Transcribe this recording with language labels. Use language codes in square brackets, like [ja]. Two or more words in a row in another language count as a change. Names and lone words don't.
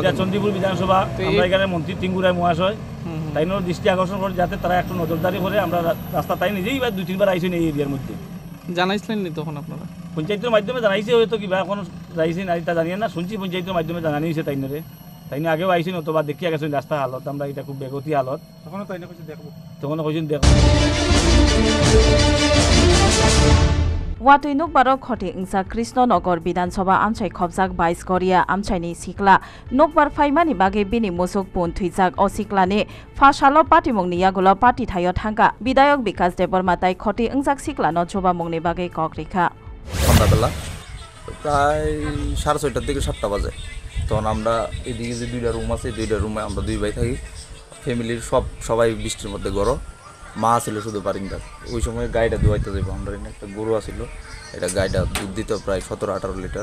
[bn] চণ্ডীপুর বিধানসভা, আমরা এখানে মন্ত্রী টিঙ্গুরায় মহাশয় তাই দৃষ্টি আকর্ষণ করে যাতে তারা একটু নজরদারি করে আমরা রাস্তা তাই নিজেই 2-3 বার আইসি এই এরিয়ার মধ্যে জানাইছিলেন তখন আপনারা? পঞ্চায়েতের মাধ্যমে জানাইছে হয়তো কিবা এখন যাইছে না তা জানি না, শুনছি পঞ্চায়েতের মাধ্যমে জানানি হয়েছে তাইনরে। তাইনে আগেও আইসেন অথবা দেখিয়া গেছেন রাস্তা হালত, আমরা এটা খুব বেগতি হালত। তখনও তাইনে কইছেন দেখবো, তখনও কইছেন দেখবো। [trp] Watui Nukbarok Khoti Ingsa Krishnanagar Bidansabha Amchai Khobjak 22 Korea Amchaini Sikla Nukbar Faimani Bage Bini Musuk Pun Thuijak O Siklani Phasalo Patimungni Yagulo Party Thayo Thangka Bidayok Bikas Debormatai Khoti Ingjak Siklano Chobamungni Bage Kokrika [bn] সন্ধ্যাবেলা প্রায় 6:30টার দিকে 7টা বাজে। তখন আমরা এদিকে যে 2টা রুম আছে, 2টা রুমে আমরা 2 ভাই থাকি। ফ্যামিলির সবাই বৃষ্টির মধ্যে গড়, মা ছিল শুধু বারিন্দার। ওই সময় গাইটা ধোয়াইতে যাবো, আমরা একটা গরু আসিল, এটা গাইটা দুধ দিত প্রায় 17-18 লিটার।